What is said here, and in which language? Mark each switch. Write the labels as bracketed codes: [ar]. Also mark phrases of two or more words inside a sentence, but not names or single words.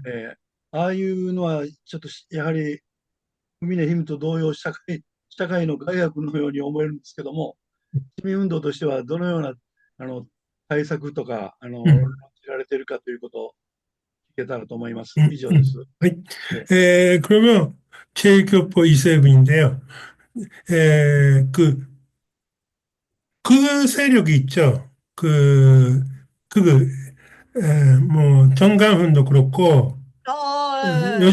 [ja] ああいうのはちょっとやはりクミネヒムと同様社会の害悪のように思えるんですけども、市民運動としてはどのようなあの対策とか論うん。じられているかということを聞けたらと思います。うん。以上です。うん。네. [ko] 네. 그러면 제 교포 이세빈인데요. 그 세력이 있죠. 그, 뭐, 정강훈도 그렇고, 어,